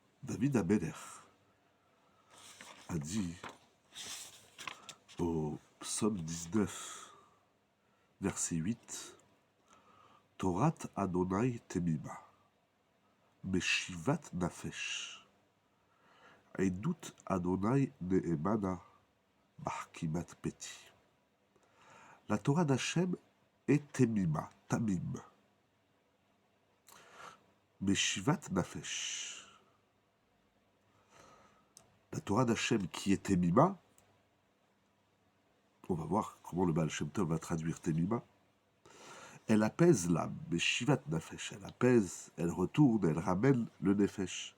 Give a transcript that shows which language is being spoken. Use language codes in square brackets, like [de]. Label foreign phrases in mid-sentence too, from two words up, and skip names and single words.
[fr] David Ameler a dit au psaume 19, verset 8, [he] תורת אדני תמימה, משיבת נפש, עדות אדני נאמנה, מחכימת פתי. [fr] La Torah d'Hachem est [he] תמימה, תמים, משיבת נפש. [fr] La Torah d'Hachem qui est Temima, on va voir comment le Baal Shem Tov va traduire Temima, elle apaise l'âme, [he] משיבת נפש, [fr] elle apaise, elle retourne, elle ramène le Nefesh.